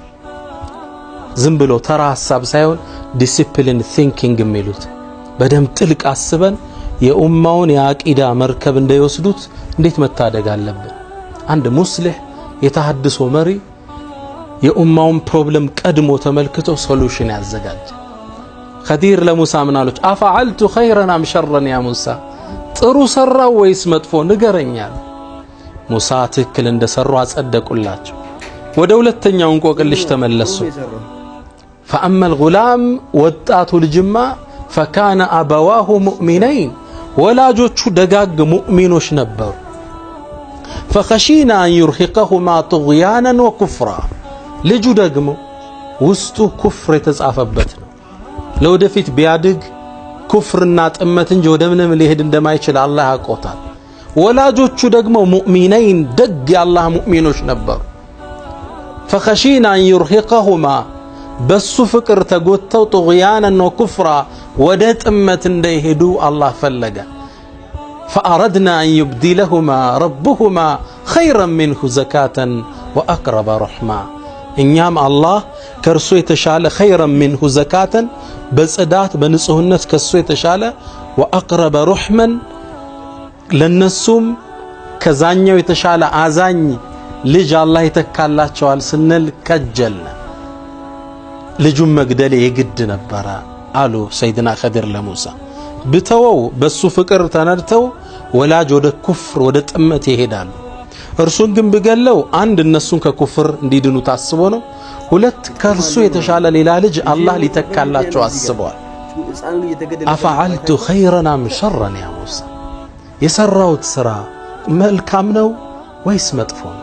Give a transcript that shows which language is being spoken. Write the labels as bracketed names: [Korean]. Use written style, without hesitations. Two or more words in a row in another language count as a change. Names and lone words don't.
[Amharic] ዝም ብሎ ተራ ሐሳብ ሳይሆን [English] discipline thinking [Amharic] የሚሉት በደም ጥልቅ አስበን የኡማውን የአቂዳ መርከብ እንዳይወስዱት እንዴት መታደግ አለብን። አንድ ሙስሊህ የተሐድሶ መሪ የኡማውን ፕሮብለም ቀድሞ ተመልክቶ ሶሉሽን ያዘጋጅ። ኸዲር ለሙሳ ምን አሉት? [Arabic] أفعلت خيرا أم شرا يا موسى፣ [Amharic] ጥሩ ሰራው ወይስ መጥፎ ንገረኛል። ሙሳ ትክክል እንደሰሩ አጸደቁላቸው። ወደ ሁለተኛው እንቆቅልሽ ተመለሱ። [Arabic] فأما الغلام [Amharic] ወጣቱ ልጅማ [Arabic] فكان أبواه مؤمنين [Amharic] ወላጆቹ ደጋግ ሙእሚኖች ነበሩ። [Arabic] فخشينا أن يرهقهما طغيانا وكفرا [Amharic] ልጁ ደግሞ ውስጡ ኩፍር የተጻፈበት ነው። ለወደፊት ቢያድግ ኩፍርና ጥመት እንጂ ወደ ምንም ሊሄድ እንደማይችል አላህ ያውቃል። ወላጆቹ ደግሞ ሙእሚነይን ደግ የአላህ ሙእሚኖች ነበሩ። [Arabic] فخشينا أن يرهقهما [Amharic] በሱ ፍቅር ተጎተው [Arabic] طغيانا وكفرا [Amharic] ወደ ጥመት እንዳይሄዱ አላህ ፈለገ። [Arabic] فأردنا أن يبدلهما ربهما خيرا منه زكاة وأقرب رحمة [Amharic] እኛም አላህ ከርሱ የተሻለ [Arabic] خيرا منه زكاة [Amharic] በጽዳት በንጹህነት ከሱ የተሻለ [Arabic] وأقرب رحمة [Amharic] ለነሱም ከዛኛው የተሻለ አዛኝ ልጅ አላህ ይተካላቸዋል ስንል ከጀልነ። ልጁን መግደል የግድ ነበር አሉ ሰይድና ኸዲር ለሙሳ። ብተወው በሱ ፍቅር ተነድተው ወላጅ ወደ ኩፍር ወደ ጥመት ይሄዳሉ። እርሱን ግን ብገለው አንድ እነሱን ከኩፍር እንዲድኑ ታስቦ ነው። ሁለት ከርሱ የተሻለ ሌላ ልጅ አላህ ሊተካላቸው አስበዋል። [Arabic] أفعلت خيرا أم شرا يا موسى፣ [Amharic] የሰራሁት ስራ መልካም ነው ወይስ መጥፎ ነው?